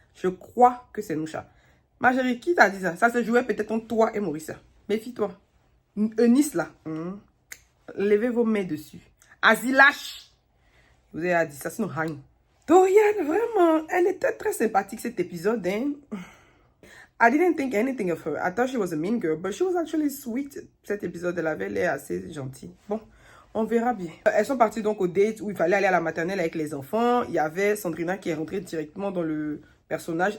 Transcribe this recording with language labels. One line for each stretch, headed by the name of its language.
French: Je crois que c'est Nusha. Ma chérie, qui t'a dit ça? Ça se jouait peut-être entre toi et Mauricia. Méfie-toi. Eunice là. Levez vos mains dessus. Asi lâche. Vous avez dit ça, sinon rien. Dorian, vraiment, elle était très sympathique cet épisode. Hein?
English: I didn't think anything of her. I thought she was a mean girl, but she was actually sweet.
French: Cet épisode, elle avait l'air assez gentille. Bon, on verra bien. Elles sont parties donc au date où il fallait aller à la maternelle avec les enfants. Il y avait Sandrina qui est rentrée directement dans le personnage.